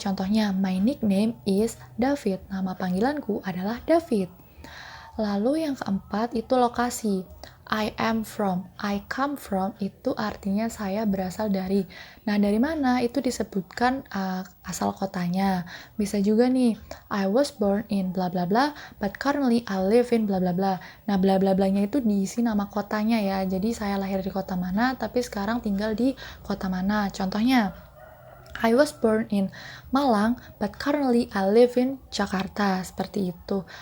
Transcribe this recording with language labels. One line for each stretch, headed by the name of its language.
Indonesian: Contohnya
English: my nickname is David,
Indonesian: nama panggilanku adalah David. Lalu yang keempat itu lokasi.
English: I am from, I come from
Indonesian: itu artinya saya berasal dari. Nah, dari mana itu disebutkan asal kotanya. Bisa juga nih,
English: I was born in bla bla bla, but currently I live in bla bla bla.
Indonesian: Nah, bla bla blanya itu diisi nama kotanya ya. Jadi saya lahir di kota mana, tapi sekarang tinggal di kota mana. Contohnya,
English: I was born in Malang, but currently I live in Jakarta,
Indonesian: seperti itu.